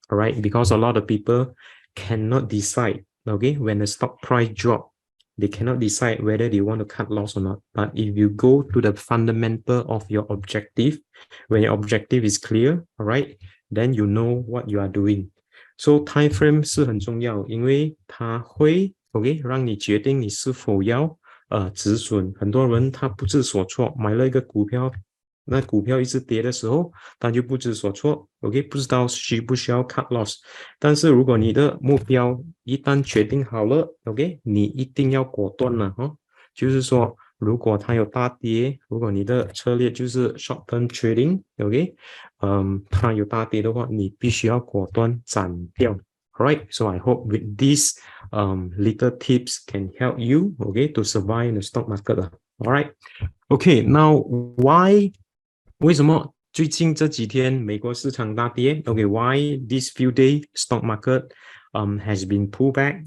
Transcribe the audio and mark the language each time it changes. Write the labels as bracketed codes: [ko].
[en] All right, because a lot of people cannot decide, okay, when the stock price drop, they cannot decide whether they want to cut loss or not. But if you go to the fundamental of your objective, when your objective is clear, all right, then you know what you are doing. [zh] So time frame 是很重要，因为它会 OK 让你决定你是否要止损。很多人他不知所措，买了一个股票，那股票一直跌的时候，他就不知所措 ，OK， 不知道需不需要 cut loss。但是如果你的目标一旦决定好了 ，OK， 你一定要果断了哦。就是说，如果它有大跌，如果你的策略就是 short term trading，OK， 它有大跌的话，你必须要果断斩掉。 [en] Alright, so I hope with these little tips can help you, okay, to survive in the stock market. Alright, okay, now why [zh] 为什么最近这几天美国市场大跌 [en] ？Okay, why these few days stock market has been pulled back?